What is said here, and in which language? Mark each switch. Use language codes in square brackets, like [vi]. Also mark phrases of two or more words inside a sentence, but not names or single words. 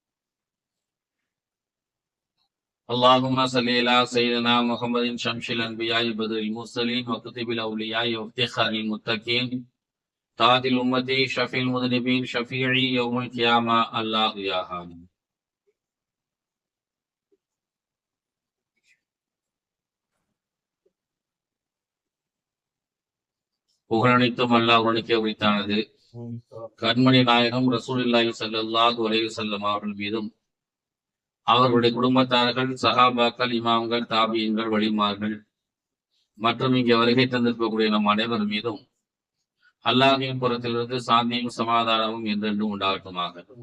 [ar] اللهم صل على سيدنا محمد شمس الانبياء بدر المرسلين وكتب الاولياء وافتخار المتقين تاج الامه شفيع المذنبين شفيعي يوم القيامه الله يا حميد. [ta] புகழனைத்தும் அல்லாஹ் ஒருவனுக்கே உரித்தானது. கண்மணி நாயகம் [ar] رسول الله صلى الله عليه وسلم [ta] அவர்கள் மீதும் அவர்களுடைய குடும்பத்தார்கள், சஹாபாக்கள், இமாம்கள், தாபியங்கள், வலிமார்கள் மற்றும் இங்கே வருகை தந்திருக்கக்கூடிய நம் அனைவர் மீதும் அல்லாஹின் புறத்திலிருந்து சாந்தியும் சமாதானமும் என்றென்றும் உண்டாகட்டுமாக.